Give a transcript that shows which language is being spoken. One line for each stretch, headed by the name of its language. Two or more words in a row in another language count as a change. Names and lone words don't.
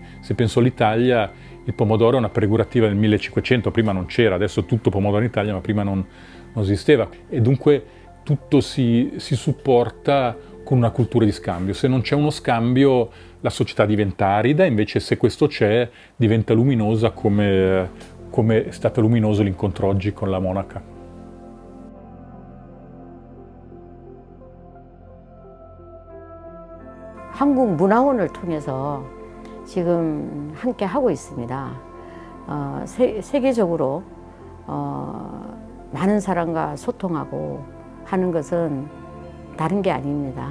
Italian: Se penso all'Italia, il pomodoro è una prefigurativa del 1500, prima non c'era, adesso tutto pomodoro in Italia, ma prima non esisteva. E dunque tutto si supporta con una cultura di scambio. Se non c'è uno scambio, la società diventa arida, invece se questo c'è, diventa luminosa come è stato luminoso l'incontro oggi con la monaca.
Korean: 한국 문화원을 통해서 지금 함께 하고 있습니다. 세계적으로 많은 사람과 소통하고 하는 것은 다른 게 아닙니다.